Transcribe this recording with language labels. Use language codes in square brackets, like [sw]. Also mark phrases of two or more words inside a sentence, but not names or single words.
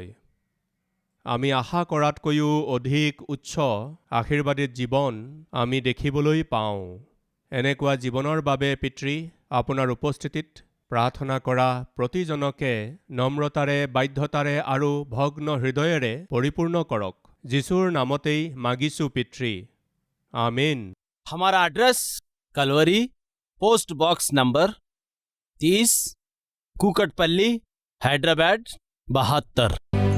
[as] আমি আশা কৰাতকৈও অধিক উচ্চ আশীৰ্বাদিত জীৱন আমি দেখিবলৈ পাওঁ। এনেকুৱা জীৱনৰ বাবে পিতৃ, আপোনাৰ উপস্থিতিত প্ৰাৰ্থনা কৰা প্ৰতিজনকে নম্ৰতাৰে, বাধ্যতাৰে আৰু ভগ্ন হৃদয়েৰে পৰিপূৰ্ণ কৰক। যীশুৰ নামতেই মাগিছোঁ পিতৃ, আমেন। [hi] हमारा एड्रेस कलवरी, [en] post box number [hi] 30, कुकटपल्ली, हैदराबाद 72।